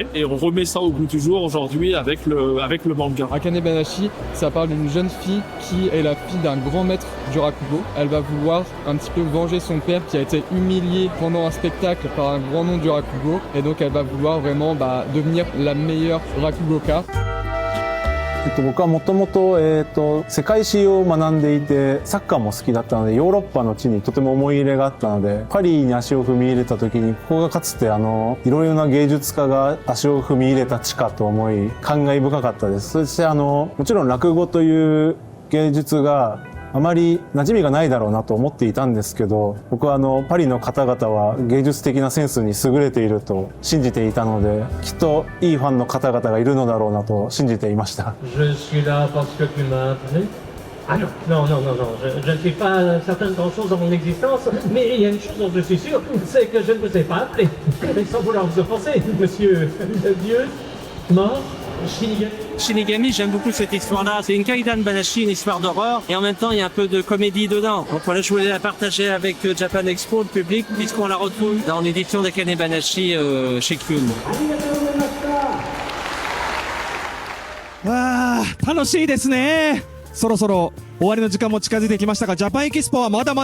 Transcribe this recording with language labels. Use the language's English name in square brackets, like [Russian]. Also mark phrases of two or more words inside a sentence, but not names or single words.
[French] Et on remet ça au goût du jour aujourd'hui avec le manga. Akane Banashi, ça parle d'une jeune fille qui est la fille d'un grand maître du rakugo. Elle va vouloir un petit peu venger son père qui a été humilié pendant un spectacle par un grand nom du rakugo. Et donc elle va vouloir vraiment devenir la meilleure rakugoka. [Japanese] 僕はもともと世界史を学んでいてサッカーも好きだったのでヨーロッパの地にとても思い入れがあったのでパリに足を踏み入れた時にここがかつていろいろな芸術家が足を踏み入れた地かと思い感慨深かったです。そしてもちろん落語という芸術があまり馴染みがないだろうなと思っていたんですけど僕はパリの方々は芸術的なセンスに優れていると信じていたのできっといいファンの方々がいるのだろうなと信じていました。 [French] Je suis là parce que tu m'as appelé. Ah non, je ne suis pas certain de grand-chose dans mon existence, mais il y a une chose dont je suis sûr, c'est que je ne vous ai pas appelé. Mais sans vouloir vous offenser, monsieur Dieu, mort, Shinigami, j'aime beaucoup cette histoire-là. C'est une [Japanese] 怪談噺, [French] une histoire d'horreur, et en même temps, il y a un peu de comédie dedans. Donc voilà, je voulais la partager avec Japan Expo, le public, puisqu'on la retrouve dans l'édition d'Akane Banashi chez Kyun. [Japanese] わー、楽しいですね。そろそろ終わりの時間も近づいてきましたが、ジャパンエキスポはまだまだ